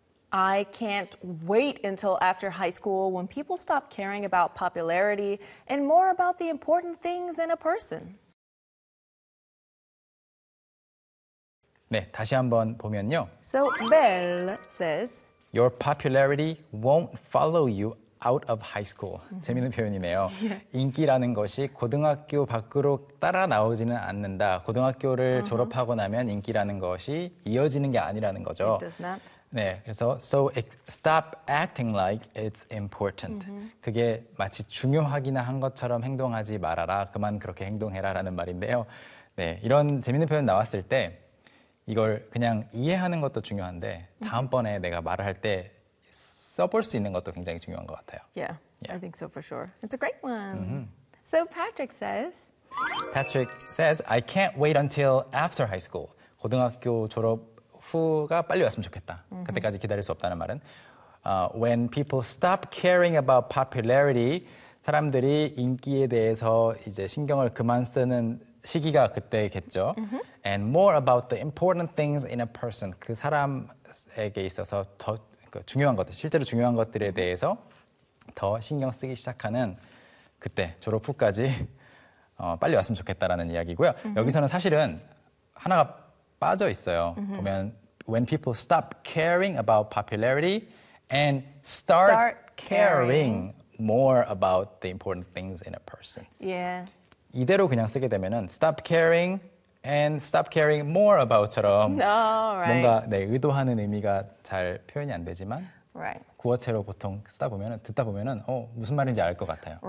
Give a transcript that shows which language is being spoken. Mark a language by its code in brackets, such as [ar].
[en] I can't wait until after high school when people stop caring about popularity and more about the important things in a person. [ko] 네, 다시 한번 보면요. [en] So Belle says, Your popularity won't follow you out of high school. [ko] 재미있는 표현이네요. 인기라는 것이 고등학교 밖으로 따라 나오지는 않는다. 고등학교를 졸업하고 나면 인기라는 것이 이어지는 게 아니라는 거죠. [en] It does not. [ko] 네, 그래서 [en] so stop acting like it's important. [ko] 그게 마치 중요하기나 한 것처럼 행동하지 말아라. 그만 그렇게 행동해라라는 말인데요. 네, 이런 재미있는 표현 나왔을 때 이걸 그냥 이해하는 것도 중요한데 다음번에 내가 말을 할 때 써볼 수 있는 것도 굉장히 중요한 것 같아요. [en] Yeah, yeah. I think so for sure. It's a great one. So Patrick says, I can't wait until after high school. [ko] 고등학교 졸업 후가 빨리 왔으면 좋겠다. 그때까지 기다릴 수 없다는 말은 [en] when people stop caring about popularity, [ko] 사람들이 인기에 대해서 이제 신경을 그만 쓰는 시기가 그때겠죠. [en] And more about the important things in a person. [ko] 그 사람에게 있어서 더 중요한 것들, 실제로 중요한 것들에 대해서 더 신경 쓰기 시작하는 그때, 졸업 후까지 빨리 왔으면 좋겠다라는 이야기고요. 여기서는 사실은 하나가 빠져 있어요. [en] 보면 when people stop caring about popularity and start caring more about the important things in a person. Yeah. [ko] 이대로 그냥 쓰게 되면은 [en] stop caring and stop caring more about [ko] 처럼 뭔가 네, 의도하는 의미가 잘 표현이 안 되지만 구어체로 보통 쓰다 보면은 듣다 보면은 무슨 말인지 알 것 같아요.